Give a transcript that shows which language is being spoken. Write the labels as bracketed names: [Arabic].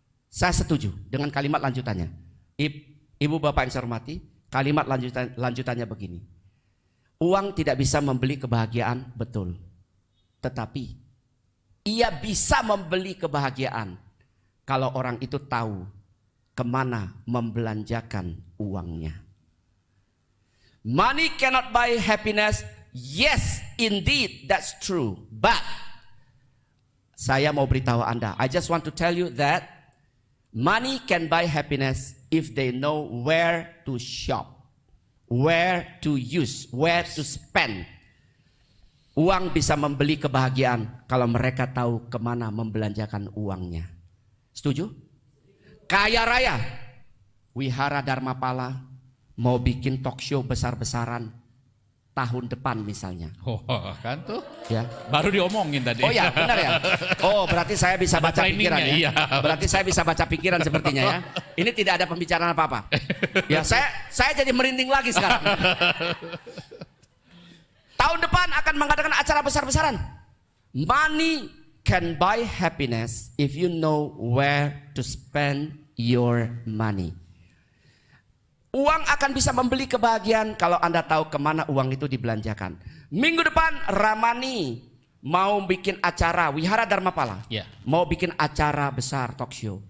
[Indonesian] Saya setuju dengan kalimat lanjutannya. Ibu bapak yang saya hormati, kalimat lanjutannya begini. Uang tidak bisa membeli kebahagiaan, betul. Tetapi ia bisa membeli kebahagiaan kalau orang itu tahu kemana membelanjakan uangnya. [English] Money cannot buy happiness. Yes, indeed, that's true. But [Indonesian] saya mau beritahu Anda, [English] I just want to tell you that money can buy happiness if they know where to shop, where to use, where to spend. [Indonesian] Uang bisa membeli kebahagiaan kalau mereka tahu kemana membelanjakan uangnya. Setuju? Kaya raya, Wihara Dharmapala mau bikin talk show besar-besaran tahun depan misalnya. Oh, kan tuh. Ya. Baru diomongin tadi. Oh ya, benar ya. Oh, berarti saya bisa Ada baca pikiran ya. iya. Berarti saya bisa baca pikiran sepertinya ya. Ini tidak ada pembicaraan apa-apa. Ya, saya jadi merinding lagi sekarang. Tahun depan akan mengadakan acara besar-besaran. [English] Money can buy happiness if you know where to spend your money. [Indonesian] Uang akan bisa membeli kebahagiaan kalau Anda tahu kemana uang itu dibelanjakan. Minggu depan Ramani mau bikin acara, Wihara Dharmapala Ya. mau bikin acara besar talk show.